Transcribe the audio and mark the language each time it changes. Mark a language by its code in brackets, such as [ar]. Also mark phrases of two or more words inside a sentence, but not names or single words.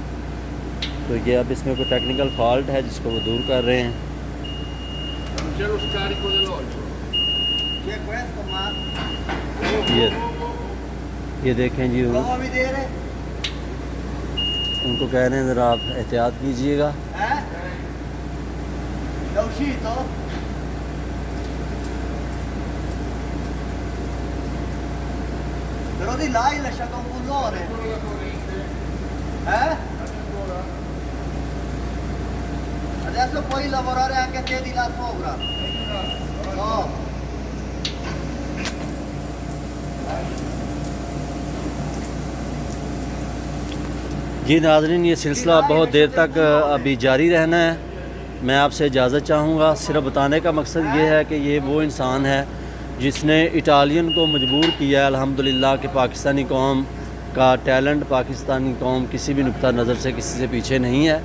[ur] تو یہ اب اس میں کوئی [en] technical fault [ur] ہے جس کو وہ دور کر رہے ہیں. یہ دیکھیں جی ان کو کہہ رہے ہیں ذرا آپ احتیاط کیجئے گا. [it] Però di là hai lasciato un bullone. Adesso puoi lavorare anche te di là sopra. No. [ur] جی ناظرین یہ سلسلہ بہت دیر تک ابھی جاری رہنا ہے. میں آپ سے اجازت چاہوں گا. صرف بتانے کا مقصد یہ ہے کہ یہ وہ انسان ہے جس نے اٹالین کو مجبور کیا ہے الحمدللہ کہ پاکستانی قوم کا ٹیلنٹ، پاکستانی قوم کسی بھی نقطہ نظر سے کسی سے پیچھے نہیں ہے.